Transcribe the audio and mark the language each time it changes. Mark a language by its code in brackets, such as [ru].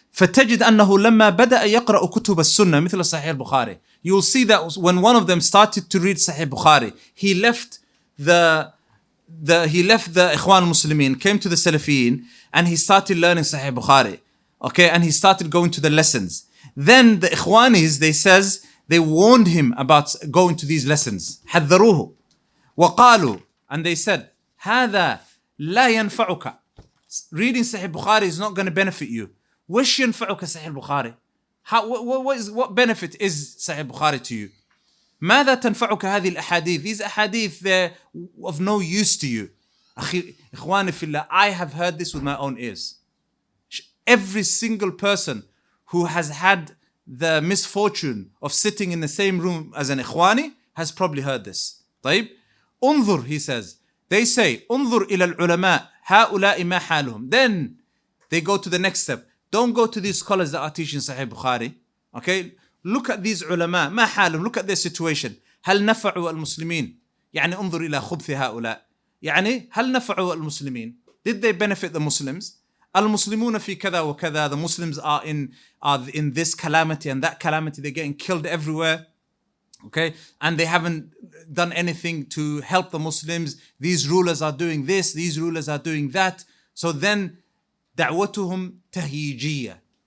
[ar] فتجد أنه لما بدأ يقرأ كتب السنة مثل صحيح البخاري, [en] you'll see that when one of them started to read Sahih Bukhari, he left the Ikhwan al-Muslimin, came to the Salafiyin, and he started learning Sahih Bukhari. Okay, and he started going to the lessons. Then the Ikhwanis, they warned him about going to these lessons. [ar] حذروه وقالوا, [en] and they said, [ar] هذا لا ينفعك. [en] Reading Sahih Bukhari is not going to benefit you. [ar] وش ينفعك صحيح البخاري? [en] What benefit is Sahih Bukhari to you? [ar] ماذا تنفعك هذه الأحاديث? [en] These ahadith, they're of no use to you. [ar] إخواني في الله, [en] I have heard this with my own ears. Every single person who has had the misfortune of sitting in the same room as an Ikhwani has probably heard this. [ar] طيب, انظر, [en] he says, they say, [ar] انظر إلى العلماء هؤلاء ما حالهم. [en] Then they go to the next step. Don't go to these scholars that are teaching Sahih Bukhari. Okay, look at these ulama, [ar] ما حالهم, [en] look at their situation. [ar] هل نفعوا المسلمين؟ يعني انظر إلى خبث هؤلاء. يعني هل نفعوا المسلمين? [en] Did they benefit the Muslims? [ar] المسلمون في كذا وكذا. [en] The Muslims are in this calamity and that calamity. They're getting killed everywhere. Okay, and they haven't done anything to help the Muslims. These rulers are doing this, these rulers are doing that. So then [ar] دعوتهم تهييجية.